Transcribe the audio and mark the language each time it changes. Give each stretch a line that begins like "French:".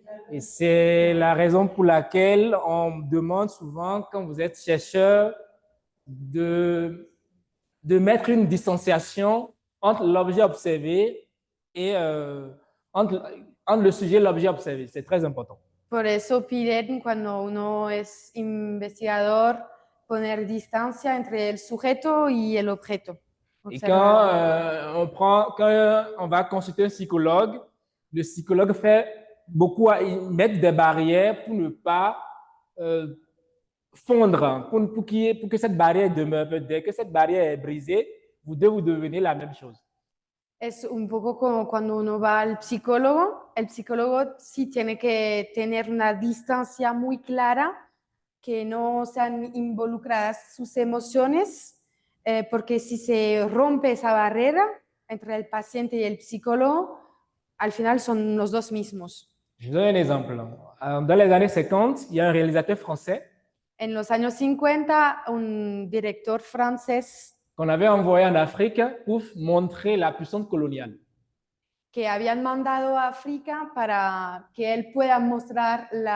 French: Et c'est la raison pour laquelle on demande souvent, quand vous êtes chercheur, de mettre une distanciation entre l'objet observé et entre le sujet et l'objet observé. C'est très important.
Spanish: Por eso piden, cuando uno es investigador, poner distancia entre el sujeto y el objeto.
French: Et quand on va consulter un psychologue, le psychologue fait beaucoup à mettre des barrières pour ne pas fondre, pour que cette barrière demeure. Dès que cette barrière est brisée, vous deux, vous devenez la même chose.
Spanish: Es un poco como cuando uno va al psicólogo. El psicólogo sí tiene que tener una distancia muy clara, que no sean involucradas sus emociones, porque si se rompe esa barrera entre el paciente y el psicólogo, al final son los dos mismos.
French: Je vous donne un exemple. Dans les années 50, il y a un réalisateur français
Spanish: En los años 50, un director francés
French: qu'on avait envoyé en Afrique pour montrer la puissance coloniale.
Spanish: que habían mandado a África para que él pueda mostrar